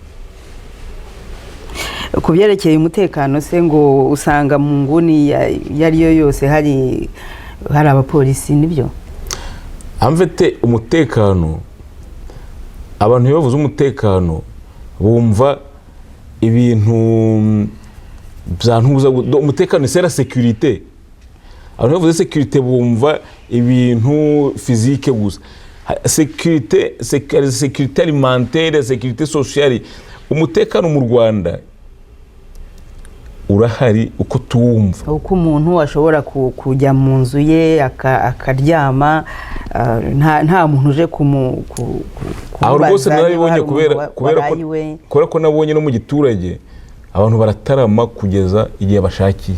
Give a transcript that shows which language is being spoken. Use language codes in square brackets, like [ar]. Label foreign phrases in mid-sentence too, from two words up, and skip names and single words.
[rw] Ku byerekeye umutekano se, ngo usanga mu nguni yariyo yose hari abapolisi, nibyo? Amfite umutekano, abantu iyo bavuze umutekano bumva ibintu byantuza. [fr] Umutekano c'est la sécurité. [rw] Abantu bavuze sécurité bumva ibintu physique gusa. [fr] Sécurité alimentaire, sécurité sociale. [rw] Umutekano mu Rwanda urahari uko tuwumva, uko umuntu ashobora kujya mu nzu ye akaryama, nta muntu uje aho rwose narabibonye kubera ko nabonye no mu giturage abantu baratarama kugeza igihe bashakiye.